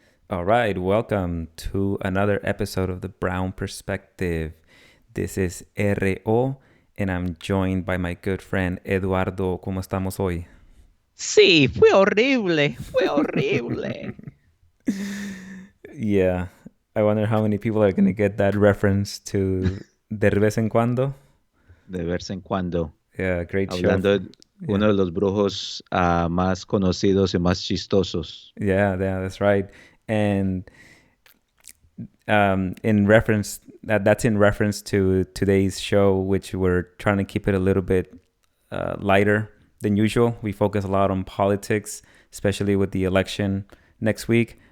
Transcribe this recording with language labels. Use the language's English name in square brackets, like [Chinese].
[English] All right, welcome to another episode of the Brown Perspective. This is RO, and I'm joined by my good friend Eduardo. [Spanish] ¿Cómo estamos hoy? Sí, fue horrible, fue horrible. [English] Yeah, I wonder how many people are going to get that reference to [Spanish] De vez en cuando. De vez en cuando. [English] Yeah, great show. [Spanish] Hablando de [English] Yeah, [Spanish] uno de los brujos más conocidos y más chistosos. [English] yeah, that's right. And in reference that's in reference to today's show, which we're trying to keep it a little bit lighter than usual. We focus a lot on politics, especially with the election next week.